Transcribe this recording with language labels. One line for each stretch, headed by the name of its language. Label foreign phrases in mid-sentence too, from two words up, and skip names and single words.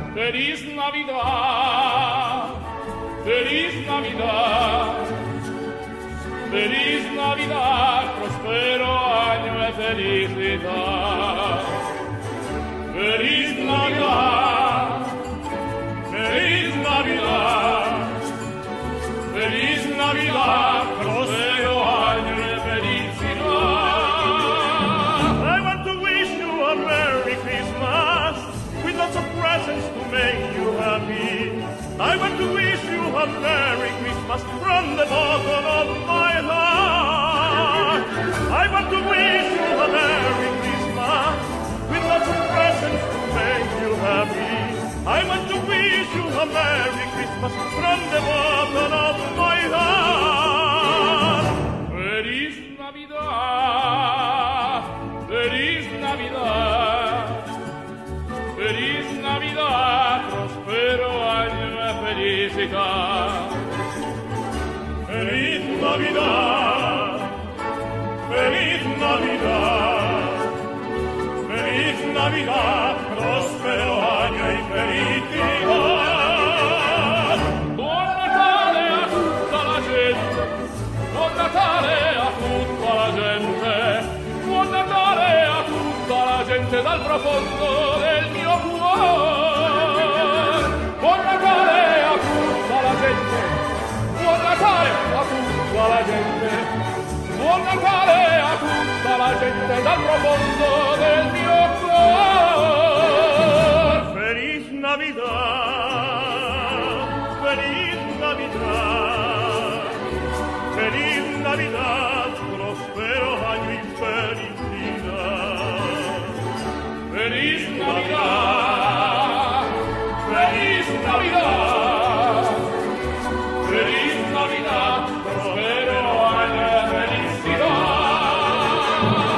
Spanish: Feliz Navidad, feliz Navidad, feliz Navidad, prospero año de felicidad. Feliz Navidad, feliz Navidad, feliz Navidad, prospero año de felicidad.
English: I want to wish you a Merry Christmas with lots of presents to make you happy. I want to wish you a Merry Christmas from the bottom of my heart. I want to wish you a Merry Christmas with lots of presents to make you happy. I want to wish you a Merry Christmas from the bottom of my heart.
Spanish: Feliz Navidad, feliz Navidad, feliz Navidad, prospero año de felicidad. Feliz Navidad, feliz Navidad, feliz Navidad, próspero año y felicidad.
Italian: Buon Natale a tutta la gente, buon Natale a tutta la gente, buon Natale a tutta la gente dal profondo del mio cuore. Buon Natale a tutta la gente, buon Natale a tutta la gente, buon Natale a tutta la gente dal profondo del mio cuore.
Spanish: Feliz Navidad, feliz Navidad, feliz Navidad, próspero año y felicidad. Feliz Navidad, feliz Navidad, feliz Navidad, prospero año de felicidad.